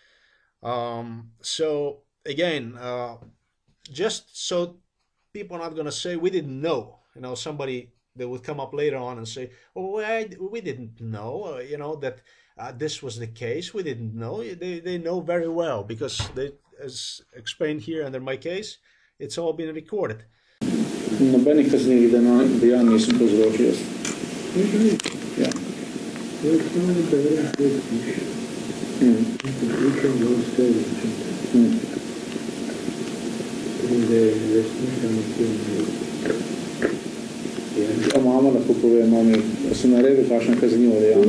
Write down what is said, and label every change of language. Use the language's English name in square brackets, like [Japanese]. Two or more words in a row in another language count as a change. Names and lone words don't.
[English] So again, just so people are not going to say we didn't know, you know, somebody that would come up later on and say, oh, we didn't know, you know, that this was the case. We didn't know. They know very well, because they, as explained here under my case, it's all been recorded. [Slovenian] Nobenih kaznivih dejanj nisem povzročil jaz. Ja. A mama lahko pove, mami, da si naredil kakšno kaznivo dejanje?